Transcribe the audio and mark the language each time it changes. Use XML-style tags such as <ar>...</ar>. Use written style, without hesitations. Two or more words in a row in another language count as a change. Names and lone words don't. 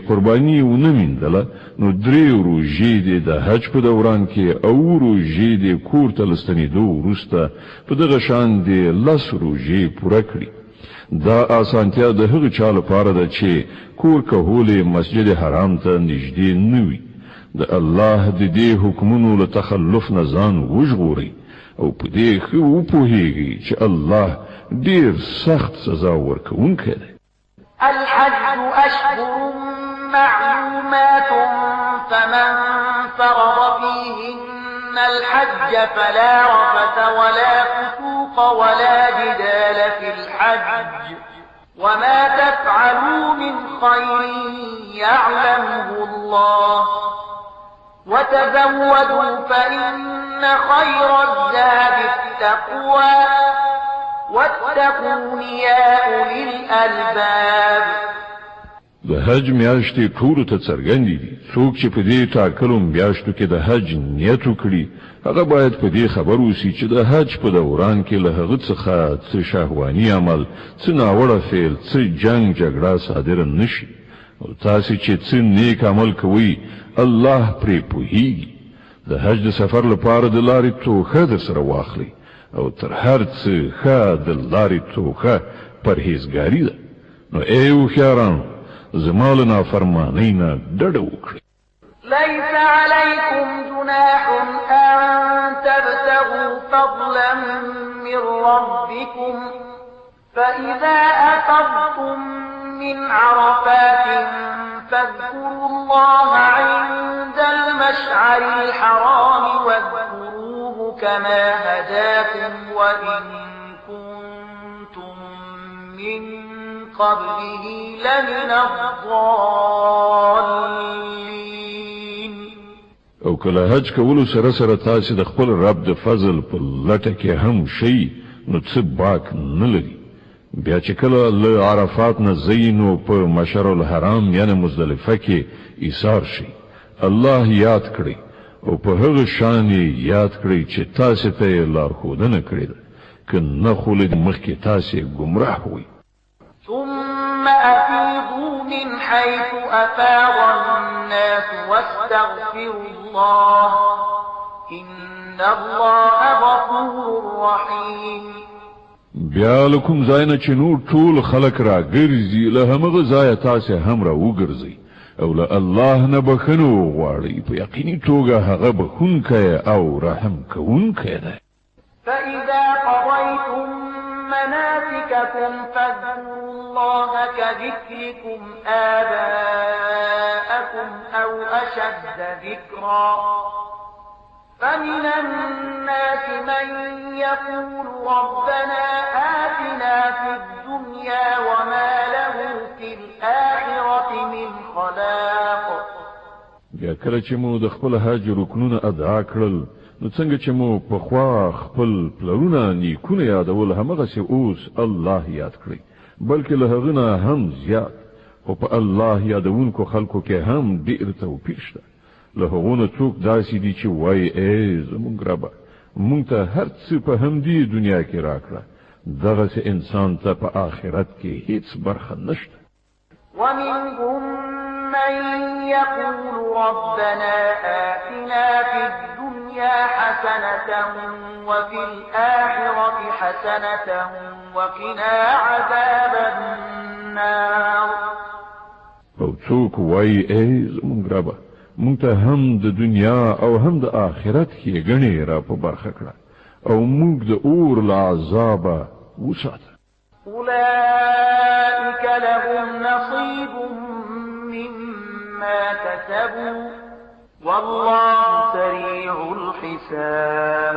<ps>قرباني ونه میندله نو 3 روزې د حج په دوران کې او روزې د کور ته لستنېدو وروسته په دغه شان د 10 روزې پوره کړي دا آسانتیا د هغه چا لپاره ده چې کور کهول مسجد حرام ته نږدې نه وي د الله د دې حکمونو له تخلف نه ځان وژغوري او په دې خو وپوهیږي چې الله ډیر سخت سزا ورکوونکی دی</ps> <ar>الحج أشهر معلومات فمن فرض فيهن الحج فلا رفث ولا فسوق ولا جدال في الحج وما تفعلوا من خير يعلمه الله وتزودوا فإن خير الزاد التقوى واتقون يا أولي الألباب</ar> <ps>د حج میاشتې ټول ته څرګندې دي څوک چې په دې ټاکلو میاشتو کې د حج نیت وکړي هغه باید په دې خبر اوسي چې د حج په دوران کې له هغه څخه څه شهواني عمل څه ناوړه فعل څه جنگ جګړه صادره نشي او تاسو چې څه نیک عمل کوئ الله پرې پوهیږي د حج د سفر لپاره د لارې توښه در سره واخلئ او تر هر څه ښه د لارې توښه پرهیزګاري ده نو ای هوښیارانو زما له نافرمانۍ نه ډډه وکړئ</ps> <ar>ليس عليكم جناح أن تبتغوا فضلا من ربكم فإذا أفضتم من عرفات فاذكروا الله عند المشعر الحرام واذكروه كما هداكم وإن كنتم من قبله لمن الضالين</ar> <ps>او کله حج کولو سره سره تاسو د خپل رب د فضل په لټه کې هم شي نو څه باک نه لري بیا چې کله له عرفات نه زینو په مشعر الحرام یعنی مزدلفه کې ایثار شي الله یاد کړئ او په هغه شان یاد کړئ چې تاسو ته لارښودنه کړې ده که نه خو له مخکې تاسو گمراه وئ</ps> <ar>ثم أفيضوا من حيث أفاض الناس واستغفروا الله إن الله غفور رحيم</ar> <ps>بیا لکم زاینه چې نور ټول خلق را ګرځي له همغه ځای تاسو هم را وګرځي او له الله نه بخنو غواړي په یقیني توګه هغه بخونکی او رحم کوونکی دی</ps> <ar>فإذا قضيتم مناسككم فاذكروا الله كذكركم آباءكم أو أشد ذكرا فمن الناس من يقول ربنا آتنا في الدنيا وما له في الآخرة من خلاق</ar> <ps>بیا کله چې مو د خپل حج رکنونه ادا کړل نو څنګه چې مو په خوا خپل پلرونه نیکونه یادول همغسې اوس الله یاد کړئ بلکې له هغه نه هم زیات خو په الله یادونکو خلکو کې هم ډېر توپیر شته له هغو نه څوک داسې دي چې وایي ای زموږ ربه موږ ته هر څه په همدې دنیا کې راکړه دغسې انسان ته په آخرت کې هیڅ برخه نشته</ps> <ar>ومنهم من يقول ربنا آتنا في الدنيا حسنة وفي الآخرة حسنة وقنا عذاب النار</ar> <ps>او څوک وایي ای زموږ ربه موږ ته هم د دنیا او هم د آخرت کې ګڼې را په برخه کړه او موږ د اور له عذابه وساته</ps> <ar>أولئك لهم نصيب مما كسبوا والله سريع الحساب.</ar>